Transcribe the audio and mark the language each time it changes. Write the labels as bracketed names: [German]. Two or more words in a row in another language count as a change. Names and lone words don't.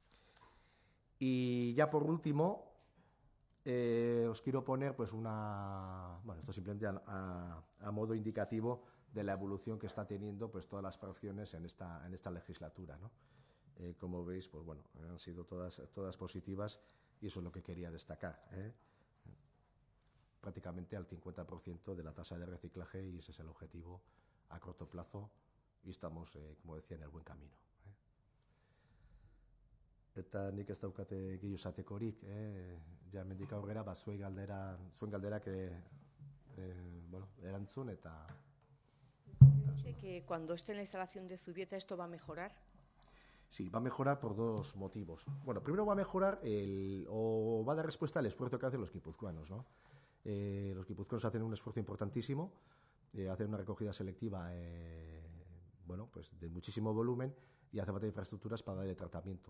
[Spanish] Y ya por último, os quiero poner pues esto simplemente a modo indicativo de la evolución que está teniendo pues todas las fracciones en esta legislatura, ¿no? Como veis, pues bueno, han sido todas positivas y eso es lo que quería destacar, prácticamente al 50% de la tasa de reciclaje, y ese es el objetivo a corto plazo y estamos, como decía, en el buen camino. [Basque] Eta nik ez daukate gehiago esatekorik, ja mendik aurrera, zuen galderak erantzun eta... [Spanish] Dice que cuando esté en la instalación de Zubieta esto va a mejorar. Sí, va a mejorar por dos motivos. Bueno, primero va a mejorar o va a dar respuesta al esfuerzo que hacen los guipuzcoanos, ¿no? Los guipuzcoanos hacen un esfuerzo importantísimo, hacen una recogida selectiva, bueno, pues de muchísimo volumen, y hace falta infraestructuras para darle tratamiento.